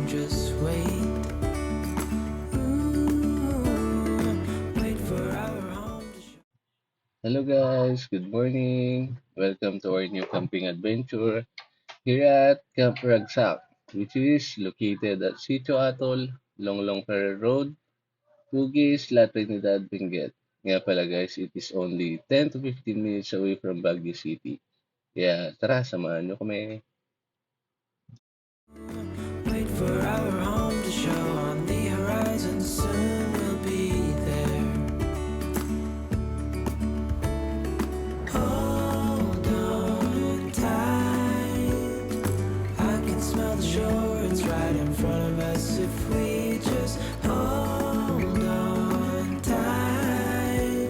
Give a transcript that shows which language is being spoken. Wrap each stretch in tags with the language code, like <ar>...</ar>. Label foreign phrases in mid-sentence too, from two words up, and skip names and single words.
<en>Just wait. Ooh, wait for our home to show. Hello guys, good morning. Welcome to our new camping adventure here at Camp Ragsak, which is located at Sitio Atol, Longlong Ferrer Road, Bugis, La Trinidad, Benguet.</en> <tl>Nga pala</tl> <en>guys, it is only 10 to 15 minutes away from Baguio City.</en> <tl>Kaya tara, samahan nyo kami.</tl> <en>Wait for our home to show on the horizon. Soon we'll be there. Hold on tight, I can smell the shore, it's right in front of us if we just hold on tight.</en>